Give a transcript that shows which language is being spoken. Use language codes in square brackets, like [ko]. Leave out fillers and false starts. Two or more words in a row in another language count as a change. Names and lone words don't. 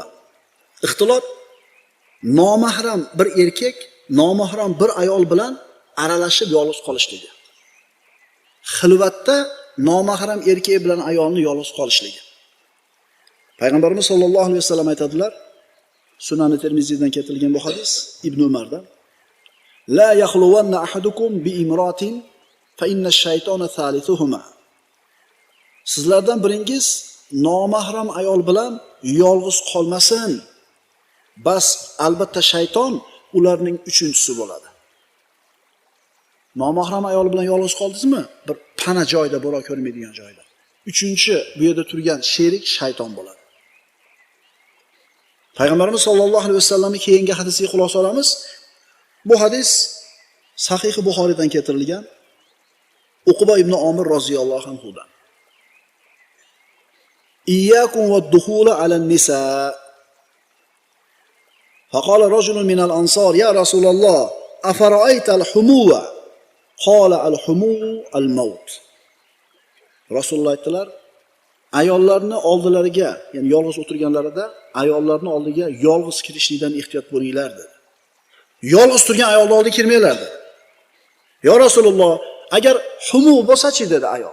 [uz] Ixtilot nomahram bir erkak, nomahram bir ayol bilan aralashib yolg'iz qolishligi. Xilvatda nomahram erkak bilan ayolni yolg'iz qolishligi. Payg'ambarimiz [ar] صلى الله عليه وسلم [uz] aytadilar, Sunan Termiziydan keltirilgan bu hadis Ibn Umardan. [ar] لا يخلون أحدكم بامرأة فإن الشيطان ثالثهما. [uz] Sizlardan biringiz nomahram ayol bilan yolg'iz qolmasin. Bas albatta shayton ularning uchinchisi bo'ladi. Nomahram ayol bilan yolg'iz qoldingizmi? Bir pana joyda, bo'ro ko'rmaydigan joyda. Uchinchi bu yerda turgan sherik shayton bo'ladi. Payg'ambarimiz [ar] صلى الله عليه وسلم-ning [uz] keyingi hadisiga xulosa olamiz. Bu hadis Sahih Buxoriydan keltirilgan. Uqba ibn Omir [ar] رضي الله عنه-dan. إياكم والدخول على النساء. فقال رجل من الأنصار يا رسول الله أفرأيت الحمو قال الحمو الموت. [uz] Rasululloh aytdilar, ayollarni oldilariga, ya'ni yolg'iz o'tirganlarida ayollarni oldiga yolg'iz kirishlikdan ehtiyot bo'linglar dedi. Yolg'iz turgan ayolning oldiga kirmanglar dedi. [ar] يا رسول الله, [uz] agar humu bo'lsa-chi dedi ayol.